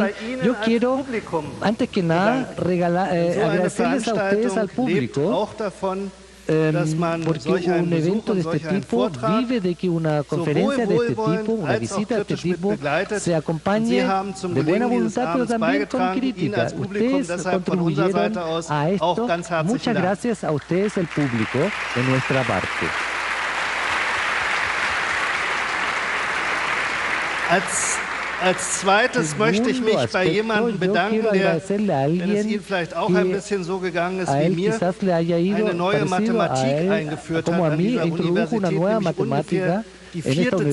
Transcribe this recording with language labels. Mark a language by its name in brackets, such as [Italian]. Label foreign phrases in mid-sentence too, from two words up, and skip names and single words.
[Spanish] Yo quiero, antes que nada, agradecerles a ustedes, al público, porque un evento de este tipo vive de que una conferencia de este tipo, una visita de este tipo, se acompañe de buena voluntad, pero también con crítica. Ustedes contribuyeron a esto. Muchas gracias a ustedes, el público, de nuestra parte. [German] Als zweites möchte ich mich bei jemandem bedanken, wenn es Ihnen vielleicht auch ein bisschen so gegangen ist wie mir, eine neue Mathematik eingeführt hat an dieser Universität, nämlich ungefähr die 4.